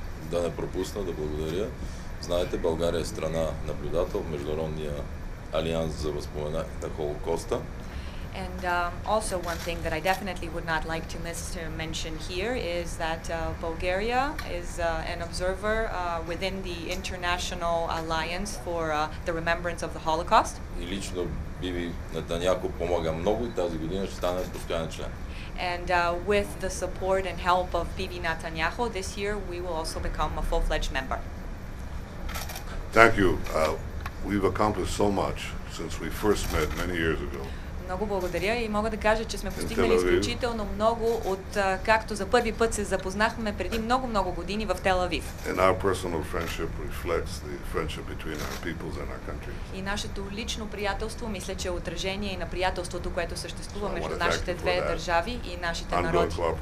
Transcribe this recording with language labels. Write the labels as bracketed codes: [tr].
[bg] Да не пропусна да благодаря. Знаете, България е страна наблюдател в Международния алианс за възпоменание на Холокоста. [en] And also one thing that I definitely would not like to miss to mention here is that Bulgaria is an observer within the International Alliance for the Remembrance of the Holocaust. [bg] И лично Биби Нетаняху помага много и тази година ще стане постоянен член. [en] And with the support and help of Bibi Netanyahu, this year we will also become a full-fledged member. Thank you. We've accomplished so much since we first met many years ago. [bg] Много благодаря и мога да кажа, че сме постигнали изключително много от както за първи път се запознахме преди много години в Тел Авив. [en] And our personal friendship reflects the friendship between our peoples and our countries. [bg] И нашето лично приятелство, мисля, че е отражение и на приятелството, което съществува между нашите две държави и нашите народи.